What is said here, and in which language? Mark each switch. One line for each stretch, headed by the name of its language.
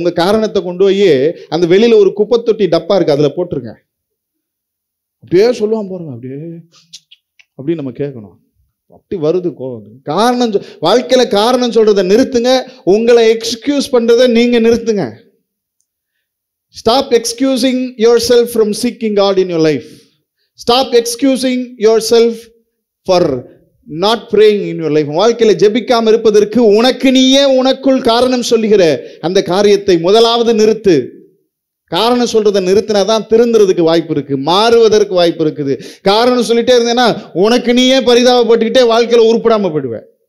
Tamil: உங்க காரணத்தை கொண்டு போய் அந்த வெளியில ஒரு குப்பை தொட்டி டப்பா இருக்கு, அதுல போட்டுருங்க. அப்படியே சொல்லுவான் போறோம், அப்படி நம்ம கேட்கணும். அப்படி வருது கோவம். காரணம் வாழ்க்கையில காரணம் சொல்றதை நிறுத்துங்க. உங்களை எக்ஸ்கியூஸ் பண்றதை நீங்க நிறுத்துங்க.
English: Stop excusing yourself from seeking God in your life. Stop excusing yourself for not praying in your life.
Tamil: வாழ்க்கையில ஜெபிக்காம இருப்பதற்கு உனக்கு நீயே உனக்குள் காரணம் சொல்லுகிற அந்த காரியத்தை முதலாவது நிறுத்து. காரணம் சொல்றதை நிறுத்தினாதான் திருந்துறதுக்கு வாய்ப்பு இருக்கு, மாறுவதற்கு வாய்ப்பு இருக்குது. காரணம் சொல்லிட்டே இருந்தேன்னா உனக்கு நீயே பரிதாபப்பட்டுக்கிட்டே வாழ்க்கையில உருப்படாம போயிடுவேன்.